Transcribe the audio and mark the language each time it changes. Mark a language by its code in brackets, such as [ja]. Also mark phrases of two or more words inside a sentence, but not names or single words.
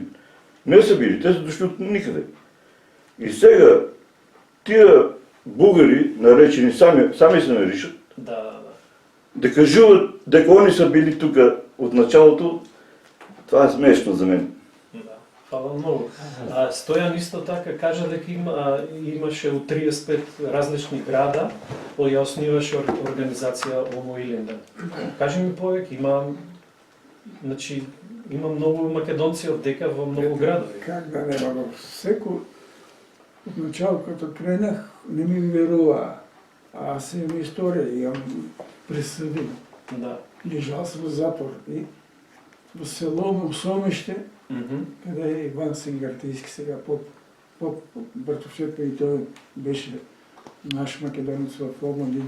[bg] Не са били, те са дошли от никъде. И сега тия българи, наречени сами се наричат, Да. Да. дека кажуват дека они са били тук от началото, това е смешно за мен. [mk] Да. Хвала много. Стоян исто така кажа дека имаше от 35 различни града, кои ја основиваше организација Омо Илинден. Кажи ми повеќе, има много македонци од дека во много градови. [bg] Как да нема го? Всеко от начало, като кренах, не ми верува. А аз имам история, имам присъди. Да. Лежал съм в затвор и в село Мусомище, Мгм. къде е Иван Сингартийски сега, поп Братовчетка, и той беше наш македонец в Омалини.